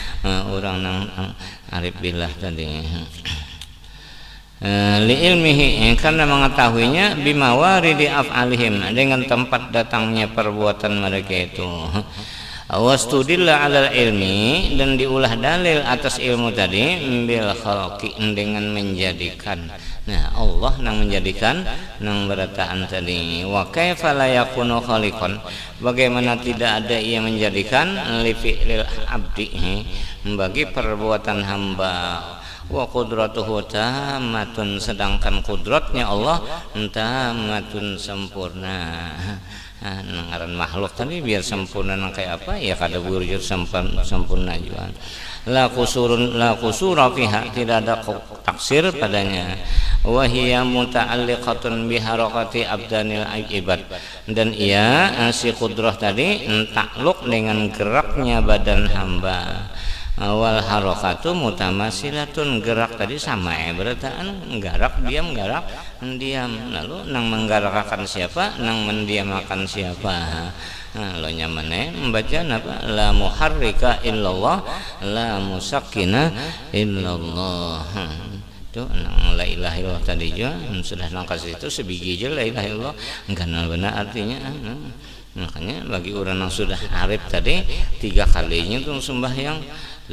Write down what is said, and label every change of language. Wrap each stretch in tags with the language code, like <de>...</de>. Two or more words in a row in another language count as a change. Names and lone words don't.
<ar>عارف بالله</ar> <bjn>tadi</bjn> <ar>لعلمه</ar> <bjn>karena mengetahuinya</bjn> <ar>بموارد أفعالهم</ar> <bjn>dengan tempat datangnya perbuatan mereka itu</bjn> <ar>واستدل على العلم</ar> <bjn>dan diulah dalil atas ilmu tadi</bjn> <ar>بالخلق</ar> <bjn>dengan menjadikan Allah nang menjadikan nang berataan tadi</bjn> <ar>وكيف لا يكون خالقا</ar> <bjn>bagaimana tidak ada ia menjadikan</bjn> <ar>لفعل</ar> <bjn>abdi bagi perbuatan hamba</bjn> <ar>وقدرته تامة</ar> <bjn>sedangkan kudratnya Allah tamatun sempurna ngaran makhluk tadi biar sempurna kayak apa ya kada wujud sempurna juga la</bjn> <ar>قصور فيها</ar> <bjn>tidak ada taksir padanya</bjn> <ar>وهي متعلقة بحركات أبدان العباد</ar> <bjn>dan ia si kudrah tadi takluk dengan geraknya badan hamba</bjn> <ar>والحركات متماثلة</ar> <bjn>gerak tadi sama berataan garak diam lalu nang menggerakkan siapa nang mendiamakan siapa lo nyamannya membaca apa</bjn> <ar>لا محرك إلا الله لا مسكن إلا الله</ar> <bjn>itu nang</bjn> <ar>لا إله إلا الله</ar> <bjn>tadi juga sudah nangkas itu sebiji aja</bjn> <ar>لا إله إلا الله</ar> <bjn>enggak benar artinya makanya bagi orang yang sudah arif tadi 3 kalinya tuh sembahyang</bjn>